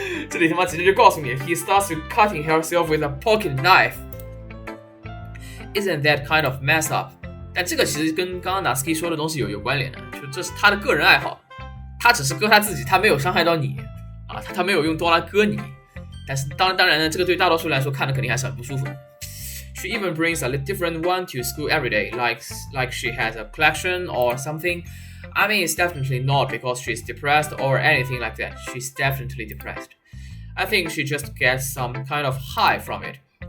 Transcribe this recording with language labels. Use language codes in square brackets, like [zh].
[zh] 这里他妈直接就告诉你 [en] he starts to cutting herself with a pocket knife. Isn't that kind of messed up? [zh] 但这个其实跟刚刚 Natsuki 说的东西有关联的，就这是他的个人爱好，他只是割他自己，他没有伤害到你啊，他没有用刀来割你。但是当然呢，这个对大多数人来说看的肯定还是很不舒服的。 [en] She even brings a different one to school every day, like she has a collection or something. I mean, it's definitely not because she's depressed or anything like that. She's definitely depressed. I think she just gets some kind of high from it.